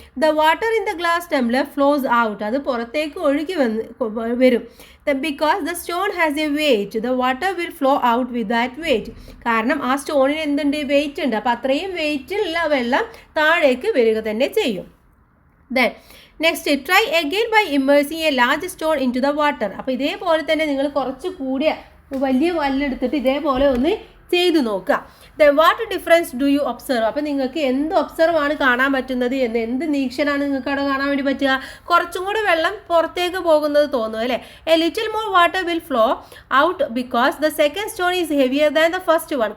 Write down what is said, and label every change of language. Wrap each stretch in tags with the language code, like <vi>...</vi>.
<en>The water in the glass tumbler flows out.</en> <ml>അത് പുറത്തേക്ക് ഒഴുകി വരും.</ml> <en>Because the stone has a weight, the water will flow out with that weight.</en> <ml>കാരണം ആ സ്റ്റോണിന് എന്തുണ്ട്? Wait ഉണ്ട്. അപ്പോൾ അത്രയും വെയിറ്റുള്ള വെള്ളം താഴേക്ക് വരിക തന്നെ ചെയ്യും.</ml> <en>Then next, try again by immersing a large stone into the water.</en> <ml>അപ്പോൾ ഇതേപോലെ തന്നെ നിങ്ങൾ കുറച്ച് കൂടിയ വലിയ കല്ലെടുത്തിട്ട് ഇതേപോലെ ഒന്ന് ചെയ്തു നോക്കുക.</ml> <en>What difference do you observe?</en> <ml>അപ്പോൾ നിങ്ങൾക്ക് എന്ത് ഒബ്സർവ് ആണ് കാണാൻ പറ്റുന്നത് എന്ന്, എന്ത് നീക്ഷനാണ് നിങ്ങൾക്ക് അവിടെ കാണാൻ വേണ്ടി പറ്റുക? കുറച്ചും കൂടി വെള്ളം പുറത്തേക്ക് പോകുന്നത് തോന്നും അല്ലേ.</ml> <en>A little more water will flow out because the second stone is heavier than the first one.</en>